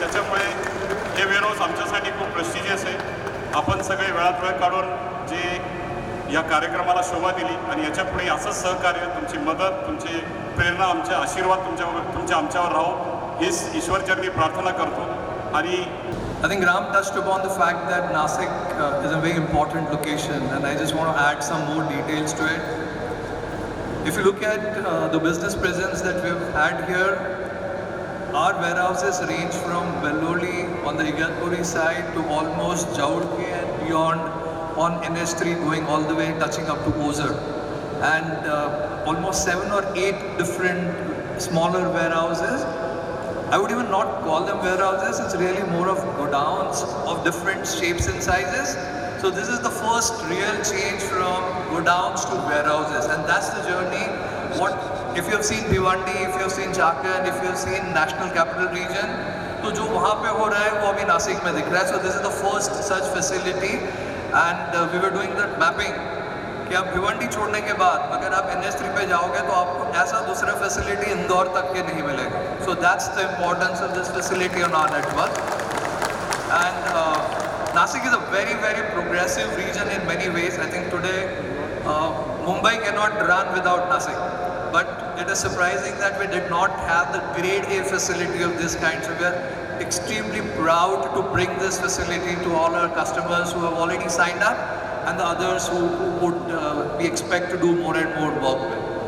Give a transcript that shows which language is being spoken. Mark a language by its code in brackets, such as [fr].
[mr] त्याच्यामुळे हे वेअरहाऊस आमच्यासाठी खूप प्रेस्टिजियस आहे. आपण सगळे वेळात वेळ काढून जे या कार्यक्रमाला शोभा दिली आणि याच्यापुढे असंच सहकार्य, तुमची मदत, तुमची प्रेरणा, आमचे आशीर्वाद तुमच्या आमच्यावर राहो, हीच ईश्वरचरणी प्रार्थना करतो. आणि [en] I think Ram touched upon the fact that Nasik is a very important location, and I just want to add some more details to it. If you look at the business presence that we've had here, our warehouses range from Belloli on the Igatpuri side to almost Jaurke and beyond on NS3, going all the way touching up to Ozar, and almost 7 or 8 different smaller warehouses. I would even not call them warehouses, it's really more of godowns of different shapes and sizes. So this is the first real change from godowns to warehouses, and that's the journey. If you have seen Bhiwandi, if you have seen Jharkhand, if you have seen National Capital Region, [hi] तो जो वहाँ पे हो रहा है वो अभी नासिक में दिख रहा है. [en] So this is the first such facility, and we were doing that mapping [hi] कि आप भिवंडी छोड़ने के बाद अगर आप NS3 पे जाओगे तो आपको ऐसा दूसरा फैसिलिटी इंदौर तक के नहीं मिलेगा. [en] So that's the importance of this facility on our network. And Nasik is a very, very progressive region in many ways. I think today Mumbai cannot run without Nasik, but it is surprising that we did not have the grade A facility of this kind. So we are extremely proud to bring this facility to all our customers who have already signed up, and the others who would we expect to do more and more work with.